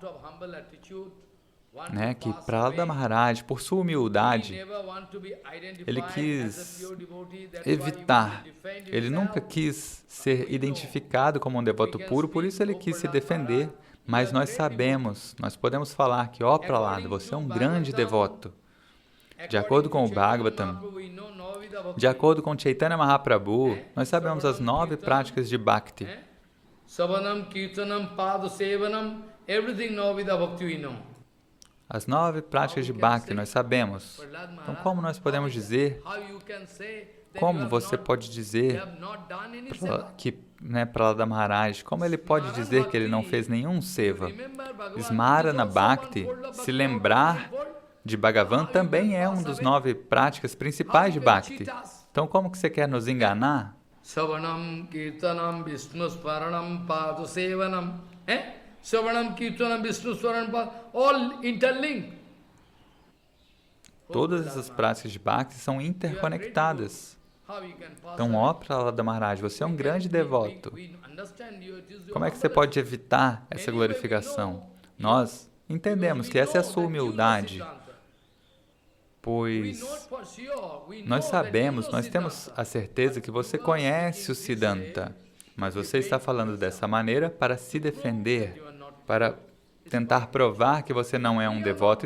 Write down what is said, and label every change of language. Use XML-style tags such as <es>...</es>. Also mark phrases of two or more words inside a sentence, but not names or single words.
<pt>né, que Prahlada Maharaj, por sua humildade, ele quis evitar, ele nunca quis ser identificado como um devoto puro, por isso ele quis se defender, mas nós sabemos, nós podemos falar que, ó Prahlada, você é um grande devoto. De acordo com o Bhagavatam, de acordo com Chaitanya Mahaprabhu, nós sabemos as 9 práticas de Bhakti.</pt> <sa>Savanam, Kirtanam, Pada Sevanam,</sa> <en>everything Navida Bhakti we know.</en> <pt>As 9 práticas de Bhakti nós sabemos. Então, como nós podemos dizer, como você pode dizer que, né, Prahlada Maharaj, como ele pode dizer que ele não fez nenhum seva?</pt> <sa>Smarana Bhakti,</sa> <pt>se lembrar de Bhagavan, também é um dos 9 práticas principais de Bhakti. Então, como que você quer nos enganar?</pt> <sa>Savanam, Kirtanam, Vishnu Smaranam, Pada Sevanam. Savanam, Kirtanam, Vishnu Smaranam,</sa> <en>all interlinked.</en> <pt>Todas essas práticas de Bhakti são interconectadas. Então, ó Prahlada Maharaj, você é um grande devoto. Como é que você pode evitar essa glorificação? Nós entendemos que essa é a sua humildade, pois nós sabemos, nós temos a certeza que você conhece o Siddhanta, mas você está falando dessa maneira para se defender, para tentar provar que você não é um devoto.</pt>